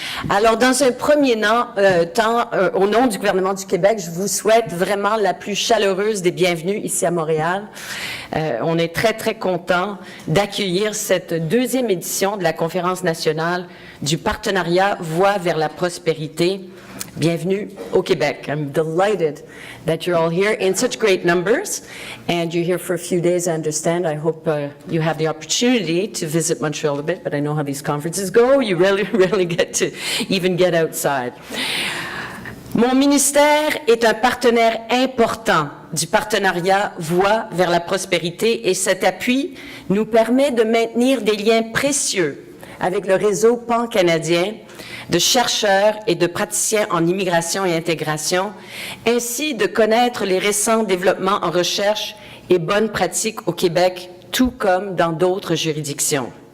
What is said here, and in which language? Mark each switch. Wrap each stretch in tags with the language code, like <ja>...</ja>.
<fr>Alors, dans un premier temps, au nom du gouvernement du Québec, je vous souhaite vraiment la plus chaleureuse des bienvenues ici à Montréal. On est très, très contents d'accueillir cette deuxième édition de la Conférence nationale du partenariat Voie vers la prospérité. Bienvenue au Québec.</fr> <en>I'm delighted that you're all here in such great numbers, and you're here for a few days, I understand. I hope you have the opportunity to visit Montreal a bit, but I know how these conferences go. You rarely get to even get outside.</en> <fr>Mon ministère est un partenaire important du partenariat Voie vers la prospérité et cet appui nous permet de maintenir des liens précieux avec le réseau pan-canadien de chercheurs et de praticiens en immigration et intégration, ainsi de connaître les récents développements en recherche et bonnes pratiques au Québec, tout comme dans d'autres juridictions.</fr>